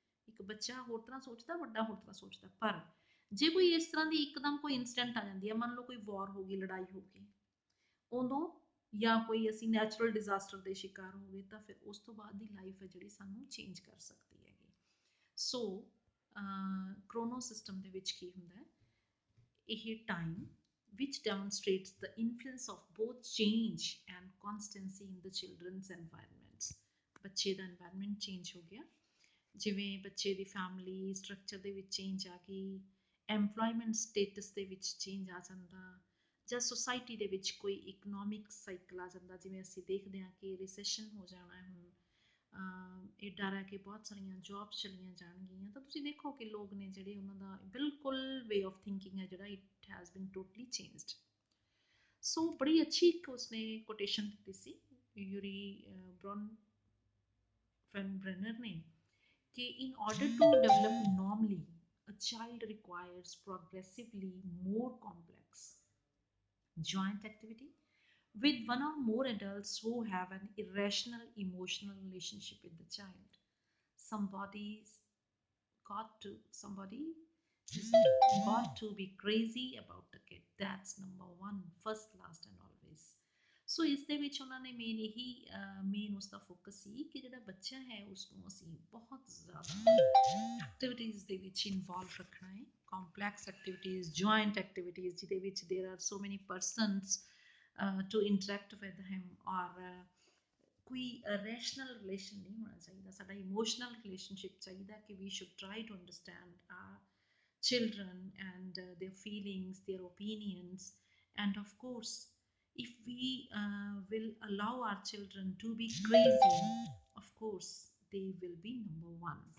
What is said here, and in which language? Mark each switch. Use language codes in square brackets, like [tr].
[pa] ਇੱਕ ਬੱਚਾ ਹੋਰ ਤਰ੍ਹਾਂ ਸੋਚਦਾ, ਵੱਡਾ ਹੋਰ ਤਰ੍ਹਾਂ ਸੋਚਦਾ। ਪਰ ਜੇ ਕੋਈ ਇਸ ਤਰ੍ਹਾਂ ਦੀ ਇੱਕਦਮ ਕੋਈ ਇੰਸੀਡੈਂਟ ਆ ਜਾਂਦੀ ਹੈ, ਮੰਨ ਲਓ ਕੋਈ ਵਾਰ ਹੋ ਗਈ, ਲੜਾਈ ਹੋ ਗਈ, ਉਦੋਂ ਜਾਂ ਕੋਈ ਅਸੀਂ ਨੈਚੁਰਲ ਡਿਜ਼ਾਸਟਰ ਦੇ ਸ਼ਿਕਾਰ ਹੋ ਗਏ, ਤਾਂ ਫਿਰ ਉਸ ਤੋਂ ਬਾਅਦ ਦੀ ਲਾਈਫ ਹੈ ਜਿਹੜੀ ਸਾਨੂੰ ਚੇਂਜ ਕਰ ਸਕਦੀ ਹੈਗੀ। ਸੋ ਕ੍ਰੋਨੋ ਸਿਸਟਮ ਦੇ ਵਿੱਚ ਕੀ ਹੁੰਦਾ ਹੈ, ਇਹ time [en] which demonstrates the influence of both change and constancy in the children's environments। [pa] ਬੱਚੇ ਦਾ environment change ਹੋ ਗਿਆ, ਜਿਵੇਂ ਬੱਚੇ ਦੀ ਫੈਮਿਲੀ ਸਟਰਕਚਰ ਦੇ ਵਿੱਚ ਚੇਂਜ ਆ ਗਈ, ਐਮਪਲੋਇਮੈਂਟ ਸਟੇਟਸ ਦੇ ਵਿੱਚ ਚੇਂਜ ਆ ਜਾਂਦਾ, ਜਾਂ ਸੋਸਾਇਟੀ ਦੇ ਵਿੱਚ ਕੋਈ ਇਕਨੋਮਿਕ ਸਾਈਕਲ ਆ ਜਾਂਦਾ। ਜਿਵੇਂ ਅਸੀਂ ਦੇਖਦੇ ਹਾਂ ਕਿ ਰਿਸੈਸ਼ਨ ਹੋ ਜਾਣਾ ਹੈ ਹੁਣ, ਇਹ ਡਰ ਹੈ ਕਿ ਬਹੁਤ ਸਾਰੀਆਂ ਜੌਬਸ ਚਲੀਆਂ ਜਾਣਗੀਆਂ, ਤਾਂ ਤੁਸੀਂ ਦੇਖੋ ਕਿ ਲੋਕ ਨੇ ਜਿਹੜੇ ਉਹਨਾਂ ਦਾ ਬਿਲਕੁਲ [en] way of thinking [pa] ਹੈ ਜਿਹੜਾ, [en] It has been totally changed. [pa] ਸੋ ਬੜੀ ਅੱਛੀ ਇੱਕ ਉਸਨੇ ਕੋਟੇਸ਼ਨ ਦਿੱਤੀ ਸੀ ਯੂਰੀ ਬ੍ਰੌਨ ਬ੍ਰੈਨਰ ਨੇ, [hi] कि [en] in order to develop normally, a child requires progressively more complex joint activity with one or more adults who have an irrational emotional relationship with the child. Somebody's somebody just got to be crazy about the kid, that's number one, first, last and always। [pa] ਸੋ ਇਸ ਦੇ ਵਿੱਚ ਉਹਨਾਂ ਨੇ main ਇਹੀ main ਉਸਦਾ focus ਸੀ ਕਿ ਜਿਹੜਾ ਬੱਚਾ ਹੈ ਉਸਨੂੰ ਅਸੀਂ ਬਹੁਤ ਜ਼ਿਆਦਾ ਐਕਟੀਵਿਟੀਜ਼ ਦੇ ਵਿੱਚ ਇਨਵੋਲਵ ਰੱਖਣਾ ਹੈ, ਕੰਪਲੈਕਸ ਐਕਟੀਵਿਟੀਜ਼, ਜੁਆਇੰਟ ਐਕਟੀਵਿਟੀਜ਼, ਜਿਹਦੇ ਵਿੱਚ [en] there are so many persons to interact with him, [pa] ਔਰ ਕੋਈ ਰੈਸ਼ਨਲ ਰਿਲੇਸ਼ਨ ਨਹੀਂ ਹੋਣਾ ਚਾਹੀਦਾ, ਸਾਡਾ ਇਮੋਸ਼ਨਲ ਰਿਲੇਸ਼ਨਸ਼ਿਪ ਚਾਹੀਦਾ ਕਿ [en] We should try to understand our children and their feelings, their opinions, and of course, if we will allow our children to be crazy, of course, they will be number one।